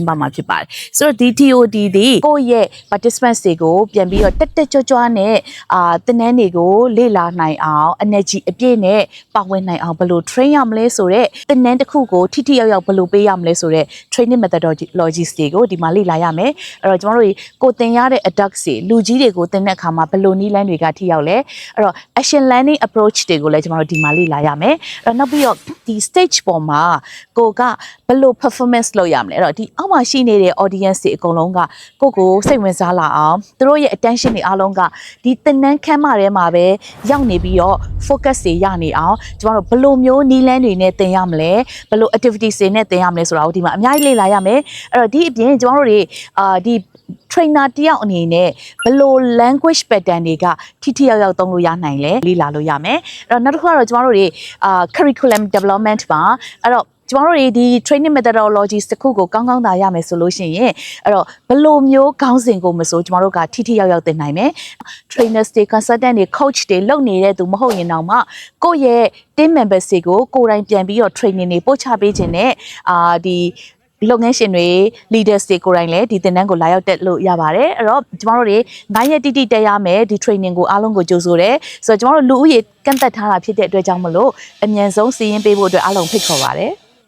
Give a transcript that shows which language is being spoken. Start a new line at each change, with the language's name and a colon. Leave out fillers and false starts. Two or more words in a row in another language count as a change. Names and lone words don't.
Burmese: ပမှာဖြစ်ပါတယ်ဆိုတော့ဒီ TOD ဒီကိုယ့်ရဲ့ participants တွေကိုပြန်ပြီးတော့တက်ကြွနဲ့သင်တန်းတွေကိုလေ့လာနိုင်အောင် energy အပြည့်နဲ့ပါဝင်နိုင်အောင်ဘယ်လို train ရမလဲဆိုတော့သင်တန်းတစ်ခုကိုထိထိရောက်ရောက်ဘယ်လိုပေးရမလဲဆိုတော့
English: training methodologies
Burmese: တွေကိုဒီမှာလေ့လာရမယ်အဲ့တော့ကျမတို့ကိုသင်ရတဲ့ adults တွေလူကြီးတွေကိုသင်တဲ့အခါမှာဘယ်လိုနည်းလမ်း တွေကထိရောက်လဲအဲ့တော့
English: action learning approach
Burmese: တွေကိုလည်းကျမတို့ဒီမှာလေ့လာရမယ်အဲ့တော့နောက်ပြီးတော့ဒီ stage ပေါ်မှာကိုကဘယ်လို performance လုပ်ရမလဲအဲ့တော့ဒီအောက်မှာရှိနေတဲ့ audience တွေအကုန်လုံးကကိုစိတ်ဝင်စားလာအောင်သူတို့ရဲ့ attention တွေအားလုံးကဒီသင်တ န်းခန်းမထဲမှာပဲရောက်နေပြီးတော့ focus တွေရနေအောင်ကျမတို့ဘယ်လိုမျိုးနည်းလမ်းတွေနဲ့သင်ရမလဲဘယ်လို activities တွေနဲ့သင်ရမလဲဆိုတာကိုဒီမှာအများကြီးလေ့လာရမယ်အဲ့တော့ဒီအ ပြင်ကျမတို့တွေဒီ trainer တယောက်အနေနဲ့ဘယ်လို
English: language pattern
Burmese: တွေကထိရောက်ရောက်သုံးလို့ရနိုင်လဲလေ့လာလို့ရမယ်အဲ့တော့နောက်တစ်ခုကတော့ကျမတို့တွေ
English: curriculum development
Burmese: ပါအဲ့တော့ကျမတို့ဒီ
English: training methodologies
Burmese: တခုကိုကောင်းကောင်းသာရမယ်ဆိုလို့ရှိရင်အဲ့တော့ဘယ်လို မျိုးခေါင်းစဉ်ကိုမဆိုကျမတို့ကထိရောက်သင်နိုင်မယ် trainers တွေ consultant တွေ coach တွေလုပ်နေတဲ့သူမဟုတ်ရင်တောင်မှကိုယ့်ရဲ့
English: team members
Burmese: တွေကိုကိုယ်တိုင်ပြန်ပြီးတော့ training တွေပို့ချပေးခြင်းနဲ့ဒီလုပ်ငန်းရှင်တွေ leaders တွေကိုယ်တိုင်လည်းဒီသင်တန်းကိုလာရောက်တက်လို့ရပါတယ်အဲ့တော့ကျမတို့တွေ9ရက်တိတိတက်ရမယ်ဒီ training ကိုအားလုံးကိုကြိုဆိုတယ်ဆိုတော့ကျမတို့လူဦးရေကန့်သက်ထားတာဖြစ်တဲ့အတွက်ကြောင့်မလို့အမြန်ဆုံးစီးရင်ပေးဖို့အတွက်အားလုံးဖိတ်ခေါ်ပါတယ်